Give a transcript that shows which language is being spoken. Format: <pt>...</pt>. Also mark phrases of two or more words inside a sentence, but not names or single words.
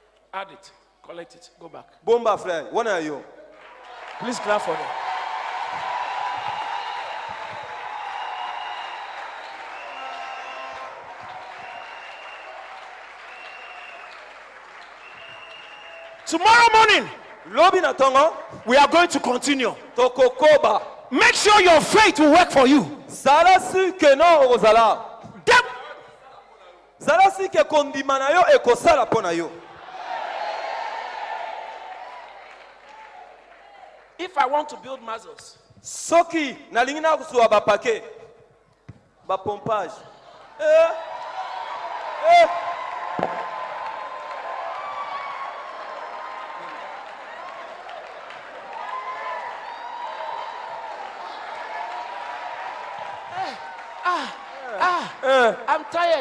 <en>Add it. Collect it. Go back.</en> <ln>Bomba frère, wana yo.</ln> <en>Please clap for them. Tomorrow morning,</en> <ln>Lobi na tongo,</ln> <en>we are going to continue.</en> <ln>tokokoba.</ln> <en>Make sure your faith will work for you.</en> <ln>Zala si ke no ozala. Dem- Zala si ke kondima na yo ekosala pona yo.</ln> <en>If I want to build muscles,</en> <ln>Soki nalingi na kusuwa ba paquet. Ba pompage. Eh. Eh.</ln> <en>I'm tired.</en>